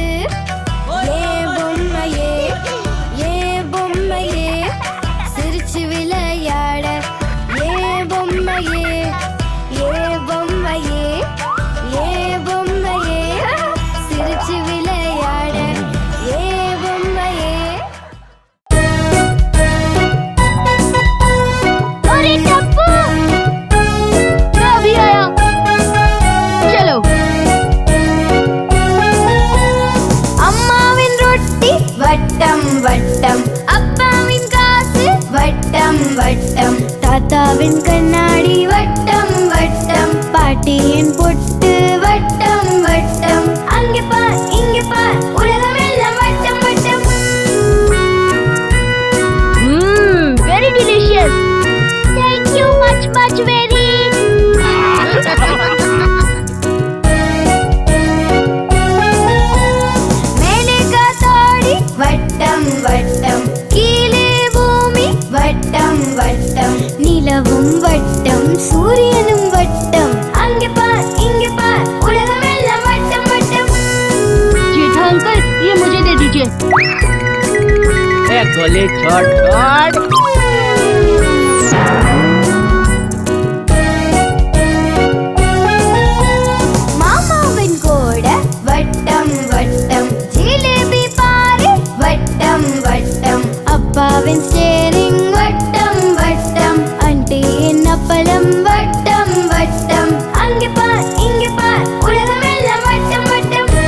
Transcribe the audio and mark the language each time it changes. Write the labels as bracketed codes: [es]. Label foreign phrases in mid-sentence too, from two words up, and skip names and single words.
[ta] ஏன் பொம்மையே, ஏன் பொம்மையே, சிரிச்சு விளையாட ஏன் பொம்மையே, ஏன் பொம்மையே, ஏன் பொம்மையே, சிரிச்சு விளையாட ஏன் பொம்மையே. [hi] अरे टप्पू, मैं अभी आया, चलो. [ta] அம்மாவின் ரொட்டி வட்டம் வட்டம், அப்பாவின் காசு வட்டம் வட்டம், தாத்தாவின் கண்ணாடி வட்டம் வட்டம், பாட்டியின் பொட்டு வட்டம் வட்டம். அங்கே பார் இங்கே பார் உலகமெல்லாம் வட்டம் வட்டம். [en] Very delicious. Thank you much very. [ta] மேலே காத்தாடி வட்டம் வட்டம், கீழே பூமி வட்டம் வட்டம், நிலவும் வட்டம் சூரியனும் வட்டம். அங்கே பார் இங்கே பார் உலகமெல்லாம் வட்டம் வட்டம். [hi] जेठा अंकल, ये मुझे दे दीजिए. ए गोली छोड़ छोड़। [ta] மாமாவின் கூட வட்டம் வட்டம் ஜிலேபி பாரு வட்டம் வட்டம் அப்பாவின் ஸ்டேரிங் வட்டம் வட்டம் ஆண்டியின் அப்பளம் வட்டம் வட்டம் அங்கே பார் இங்கே பார் உலகமெல்லாம் வட்டம் வட்டம்